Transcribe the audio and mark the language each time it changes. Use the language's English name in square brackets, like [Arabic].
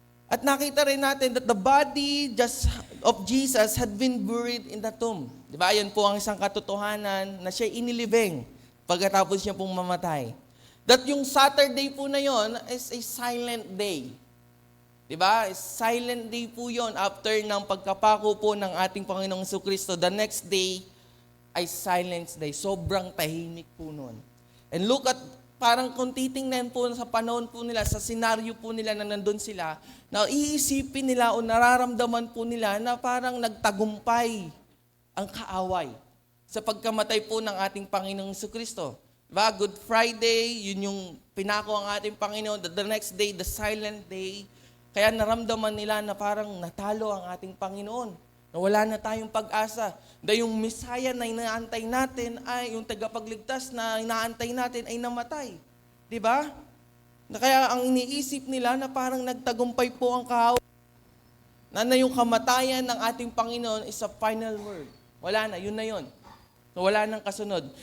[Filipino] At nakita rin natin [English] that the body of Jesus had been buried in the tomb. [Filipino] Di ba? Yan po ang isang katotohanan na siya inilibing pagkatapos niya pong mamatay. [English] That yung Saturday [Filipino] po na yon [English] is a silent day. [Filipino] Diba? Silent day po yon after ng pagkapako po ng ating Panginoong Jesucristo. [English] The next day [Filipino] ay silence day. Sobrang tahimik po nun. [English] And look at, [Filipino] parang kung titingnan po sa panahon po nila, sa senaryo po nila na nandun sila, na iisipin nila o nararamdaman po nila na parang nagtagumpay ang kaaway sa pagkamatay po ng ating Panginoong Jesucristo. Diba? Good Friday, yun yung pinako ang ating Panginoon. [English] The next day, the silent day. [Filipino] Kaya naramdaman nila na parang natalo ang ating Panginoon. Na wala na tayong pag-asa. Dahil yung Messiah na inaantay natin ay, yung tagapagligtas na inaantay natin ay namatay. Diba? Na kaya ang iniisip nila na parang nagtagumpay po ang kahawa. Na yung kamatayan ng ating Panginoon [English] is a final word. [Filipino] Wala na, yun na yun. Wala nang kasunod.